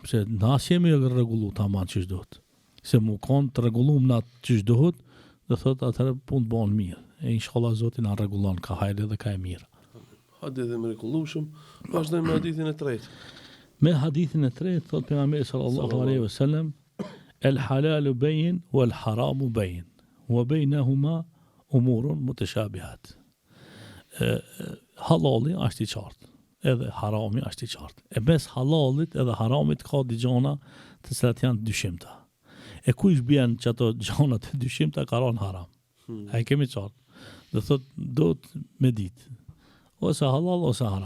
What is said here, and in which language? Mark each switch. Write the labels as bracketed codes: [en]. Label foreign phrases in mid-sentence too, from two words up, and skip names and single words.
[sq] Pse nas jemi rregullu tamam çish duhet. Se mu kon të rregullum na çish duhet, do thotë atëherë punë bën mirë. E inshallah Zoti na rregullon ka hajde dhe ka e mirë. Hadith e mrekullueshëm. Vazhdojmë me hadithin e tretë. Me hadithin e tretë thot pejgamberi [ar] صلى الله عليه وسلم الحلال بين والحرام بين وبينهما أمور متشابهات. [sq] Halali është i qartë, edhe harami është i qartë. E mes halalit edhe haramit ka gjona të cilat janë dyshimta. E kush bjen që ato gjona të dyshimta ka ron haram. A i kemi qartë. Do thot do të me ditë. Ose halal ose haram.